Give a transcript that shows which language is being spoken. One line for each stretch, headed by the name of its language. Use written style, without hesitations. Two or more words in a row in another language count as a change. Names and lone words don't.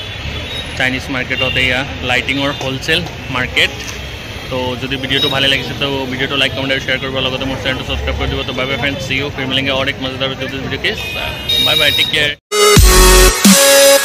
English: Chinese market
Assamese: এয়া লাইটিঙৰ
English: wholesale market
Assamese: তো যদি ভিডিঅ'টো ভালে লাগিছে তো ভিডিঅ'টো
English: like comment
Assamese: আৰু শ্বেয়াৰ কৰিব লগতে মোৰ
English: channel subscribe
Assamese: কৰি দিব তো
English: bye bye friend see you
Hindi: फिर मिलेंगे और एक मजेदार वीडियो के साथ
English: bye bye take care